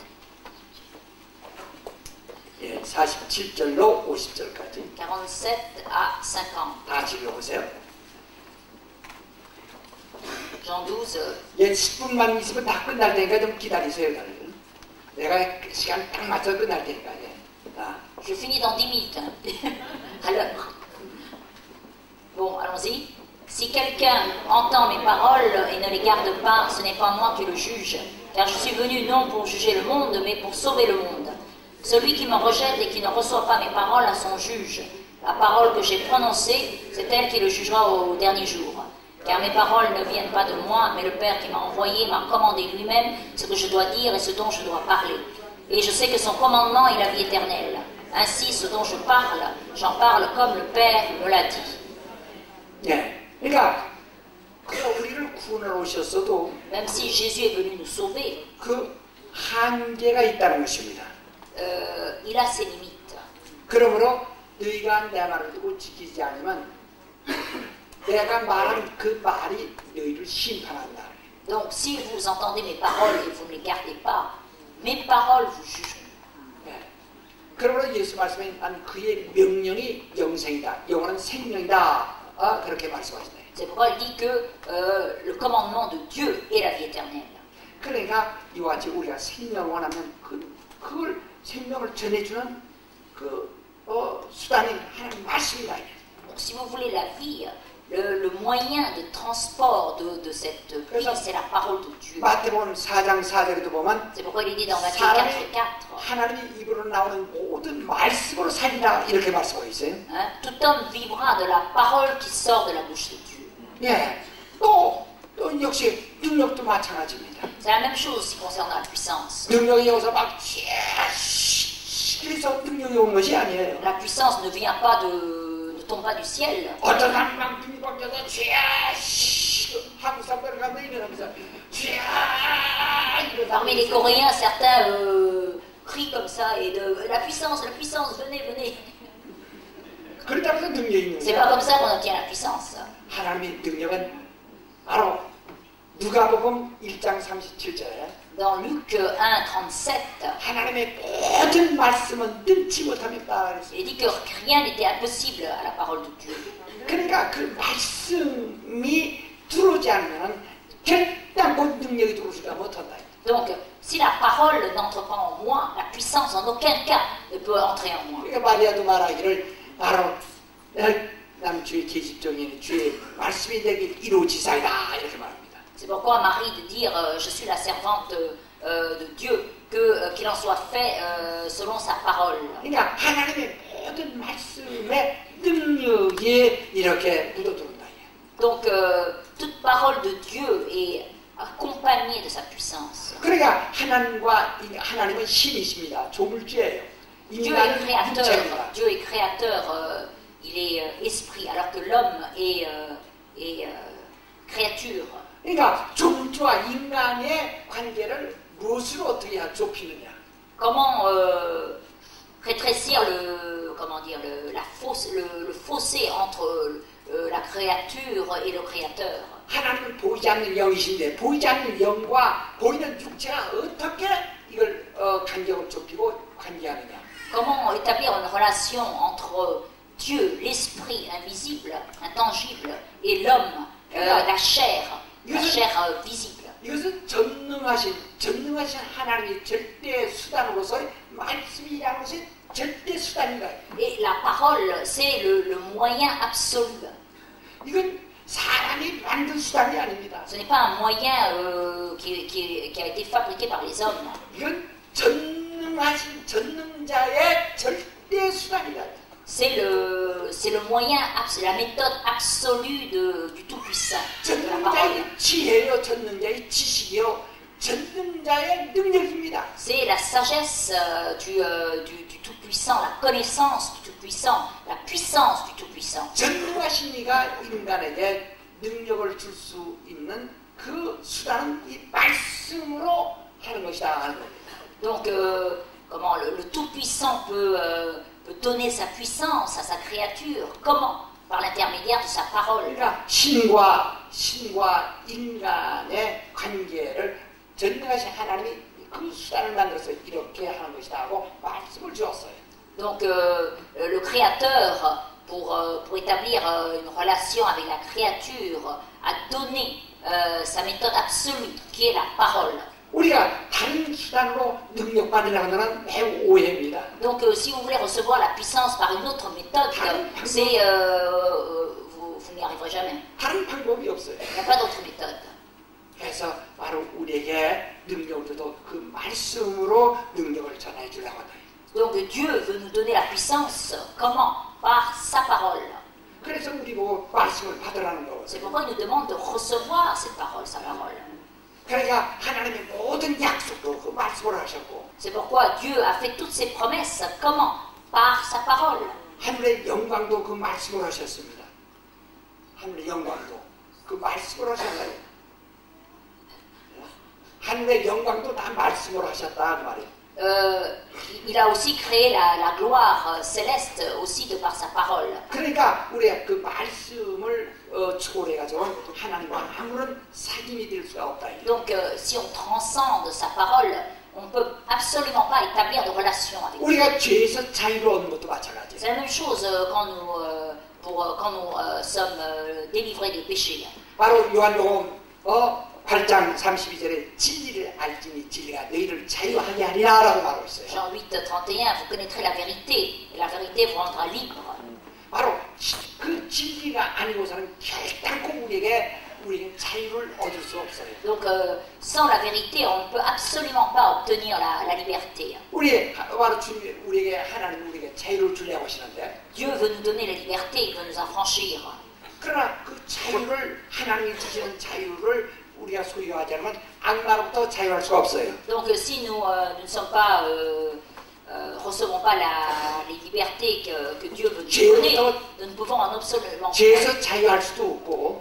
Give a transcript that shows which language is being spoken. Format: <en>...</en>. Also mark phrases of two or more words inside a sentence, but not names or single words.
<ko>예, 47절로 50절까지</ko> <fr>47 à 50.</fr> <ko>다 같이 읽어보세요. Jean 12, 예, 10분만 있으면 다 끝날 테니까 좀 기다리세요. 다들. 내가 시간 딱 맞춰 끝날 테니까. 예. 자,</ko> <fr>je finis dans 10 minutes. À l'heure. Bon, allons-y. Si quelqu'un entend mes paroles et ne les garde pas, ce n'est pas moi qui le juge, car je suis venu non pour juger le monde, mais pour sauver le monde. Celui qui me rejette et qui ne reçoit pas mes paroles a son juge. La parole que j'ai prononcée, c'est elle qui le jugera au dernier jour. Car mes paroles ne viennent pas de moi, mais le Père qui m'a envoyé m'a commandé lui-même ce que je dois dire et ce dont je dois parler. Et je sais que son commandement est la vie éternelle. Ainsi, ce dont je parle, j'en parle comme le Père me l'a dit.</fr> <ko>예. 그러니까 우리를 구원하러 오셨어도</ko> <fr>Même si Jésus est venu nous sauver,</fr> <ko>그 한계가 있다는 것입니다.</ko> <fr>il a ses limites.</fr> <ko>그러므로 너희가 내 말을 듣고 지키지 않으면 내가 말한 그 말이 너희를 심판한다.</ko> <fr>Donc, si vous entendez mes paroles et vous ne les gardez pas, mes paroles vous jugeront.</fr> <ko>네. 그러므로 예수 말씀한 그의 명령이 영생이다. 영원한 생명이다. 그렇게 말씀하시네요.</ko> <fr>C'est pourquoi il dit que le commandement de Dieu est la vie éternelle.</fr> <ko>그러니까 이와 같이 우리가 생명을 원하면 그걸 생명을 전해주는 수단이 하나님 말씀이다.</ko> <fr>Donc, si vous voulez la vie, le moyen de transport de cette vie, c'est la parole de Dieu.</fr> <ko>마태복음 4장 4절에도 보면</ko> <fr>C'est pourquoi il dit dans Matthieu 4, 4,</fr> <ko>하나님의 입으로 나오는 모든 말씀으로 살리라 이렇게 말씀하고 있어요.</ko> <fr>Tout homme vivra de la parole qui sort de la bouche de Dieu.</fr> <ko>예, 또 역시 능력도 마찬가지입니다.</ko> <fr>C'est la même chose aussi concernant la puissance.</fr> <ko>능력이 여기서 막 그래서 능력이 온 것이 아니에요.</ko> <fr>La puissance ne vient pas ne tombe pas du ciel.</fr> <ko>어떤 사람이 막 눈이 바뀌어서 한국 사람들 가면 이러면서</ko> <fr>Parmi les Coréens, certains crient comme ça et la puissance, venez, venez.</fr> <ko>그렇다고 해서 능력이 있는</ko> <fr>C'est pas comme ça qu'on obtient la puissance.</fr> <ko>하나님의 능력은 바로 누가복음 1장 37절에</ko> <fr>Dans Luc 1, 37,</fr> <ko>하나님의 모든 말씀은 능치 못합니다.</ko> <fr>il dit que rien n'était impossible à la parole de Dieu.</fr> <ko>그러니까 그 말씀이 들어오지 않으면 결단코 능력이 들어오지가 못한다.</ko> <fr>Donc, si la parole n'entre pas en moi, la puissance en aucun cas ne peut entrer en moi.</fr> <ko>그러니까 마리아도 말하기를 바로 남 주의 계집종이 주의 말씀이 내게 이루어지사이다 이렇게 말합니다.</ko> <fr>C'est pourquoi Marie de dire je suis la servante de Dieu, qu'il en soit fait selon sa parole.</fr> <ko>그러니까 하나님의 모든 말씀의 능력이 이렇게 묻어들어온다.</ko> <fr>Donc toute parole de Dieu est accompagnée de sa puissance.</fr> <ko>그러니까 하나님은 신이십니다. 조물주예요.</ko> <fr>Dieu est créateur. Dieu est créateur. Il est esprit, alors que l'homme est créature.</fr> <ko>그러니까 조물주와 인간의 관계를 무엇으로 어떻게 좁히느냐?</ko> <fr>Comment rétrécir le fossé entre la créature et le créateur.</fr> <ko>하나님은 보이지 않는 영이신데 보이지 않는 영과 보이는 육체가 어떻게 이걸 간격을 좁히고 관계하느냐?</ko> <fr>Comment établir une relation entre Dieu, l'esprit invisible, intangible, et l'homme, la chair visible.</fr> <ko>이것은 전능하신 하나님의 절대 수단으로서의 말씀이라는 것이 절대 수단인가?</ko> <fr>Et la parole, c'est le moyen absolu.</fr> <ko>이건 사람이 만든 수단이 아닙니다.</ko> <fr>Ce n'est pas un moyen qui a été fabriqué par les hommes.</fr> <ko>이건 전능하신 전능자의 절대 수단이다.</ko> <fr>C'est le moyen, la méthode absolue du Tout-Puissant. De la parole.</fr> <ko>전능자의 지혜요, 전능자의 지식이요, 전능자의 능력입니다.</ko> <fr>C'est la sagesse du Tout-Puissant, la connaissance du Tout-Puissant, la puissance du Tout-Puissant.</fr> <ko>전능하신 이가 인간에게 능력을 줄 수 있는 그 수단은 이 말씀으로 하는 것이다 하는 겁니다.</ko> <fr>Donc, comment le Tout-Puissant peut donner sa puissance à sa créature? Comment? Par l'intermédiaire de sa parole.</fr> <ko>그러니까 신과 인간의 관계를 전능하신 하나님이 그 수단을 만들어서 이렇게 하는 것이다 하고 말씀을 주었어요.</ko> <fr>Donc, le Créateur, pour établir une relation avec la créature, a donné sa méthode absolue, qui est la parole.</fr> <ko>우리가 다른 수단으로 능력 받으려고 하는 매우 오해입니다.</ko> <fr>Donc, si vous voulez recevoir la puissance par une autre méthode, c'est vous n'y arriverez jamais.</fr> <ko>다른 방법이 없어요.</ko> <fr>Il n'y a pas d'autre méthode.</fr> <ko>그래서 바로 우리에게 능력을 줘도 그 말씀으로 능력을 전해 주려고 하다.</ko> <fr>Donc, Dieu veut nous donner la puissance. Comment? Par sa parole.</fr> <ko>그래서 우리 보고 말씀을 받으라는 거거든요.</ko> <fr>C'est pourquoi il nous demande de recevoir cette parole, sa parole.</fr> <ko>그러니까 하나님의 모든 약속도 그 말씀으로 하셨고</ko> <fr>C'est pourquoi Dieu a fait toutes ses promesses. Comment? Par sa parole.</fr> <ko>하늘의 영광도 그 말씀으로 하셨습니다. 하늘의 영광도 그 말씀으로 하셨어요. 하늘의 영광도 다 말씀으로 하셨다 그 말이에요.</ko> <fr>Il a aussi créé la gloire céleste aussi de par sa parole.</fr> <ko>그러니까 우리가 그 말씀을 초월해가지고 하나님과 아무런 사귐이 될 수가 없다.</ko> <fr>Donc, si on transcende sa parole, on ne peut absolument pas établir de relation avec Dieu.</fr> <ko>우리가 죄에서 자유를 얻는 것도 마찬가지예요.</ko> <fr>C'est la même chose quand nous sommes délivrés des péchés.</fr> <ko>바로 요한복음 8장 32절에 진리를 알지니 진리가 너희를 자유하게 하리라라고 말하고 있어요.</ko> <fr>Jean 8:31, vous connaîtrez la vérité, et la vérité vous rendra libre.</fr> <ko>바로 그 진리가 아니고서는 결단코 우리에게 자유를 얻을 수 없어요.</ko> <fr>Donc, sans la vérité, on ne peut absolument pas obtenir la liberté.</fr> <ko>바로 주님 우리에게 하나님 우리에게 자유를 주려고 하시는데</ko> <fr>Dieu veut nous donner la liberté, il veut nous affranchir.</fr> <ko>그러나 그 자유를 하나님이 주시는 자유를 우리가 소유하지 않으면 악마로부터 자유할 수가 없어요.</ko> <fr>Donc, si nous ne sommes pas, recevons pas les libertés que Dieu veut nous donner, nous ne pouvons en absolument</fr> <ko>죄에서 자유할 수도 없고</ko>